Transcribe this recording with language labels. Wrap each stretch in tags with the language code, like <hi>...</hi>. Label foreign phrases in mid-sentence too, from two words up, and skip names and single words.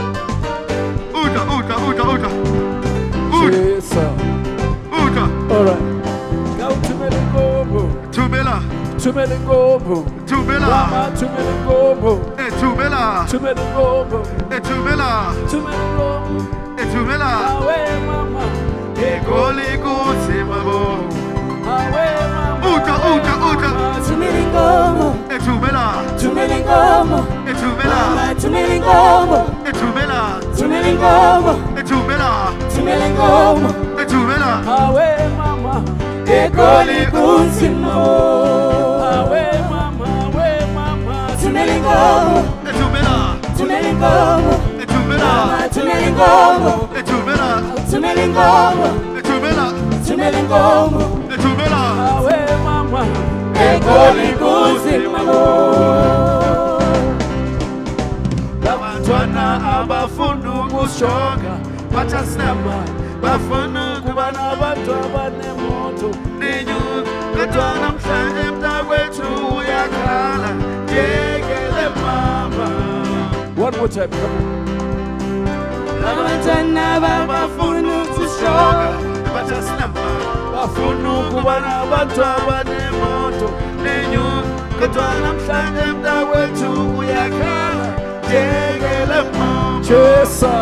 <en>All right.</en> <zu>Tumela ngombo. Tumela. Mama tumela ngombo. Tumela. Tumela ngombo. Tumela. Tumela ngombo. Tumela. Awe mama. Egoli kusimamo. Awe mama. Uta. Tumela ngombo. Tumela. Tumela ngombo. Tumela. Tumela ngombo. Tumela. Tumela ngombo. Tumela. Tumela ngombo. Tumela. Awe mama. Egoli kusimamo. Awe mama. Tumela ngombo. Tumela. Tumela ngombo. Tumela. Tumela ngombo. Tumela. Tumela ngombo. Tumela. Tumela ngombo. Tumela. Awe mama. Egoli kusimamo. Labantwana abafuna ukushoka bathasema bafuna kuba nabantu abanemoto nenyuka kodwa namhlanje mntakwethu uyakhala yekele mama.</zu> <en>One more time, come on.</en> <zu>Labantwana babafuna ukushoka bathasema bafuna kuba nabantu abanemoto nenyuka kodwa namhlanje mntakwethu uyakhala yekele mama. Chesa.</zu>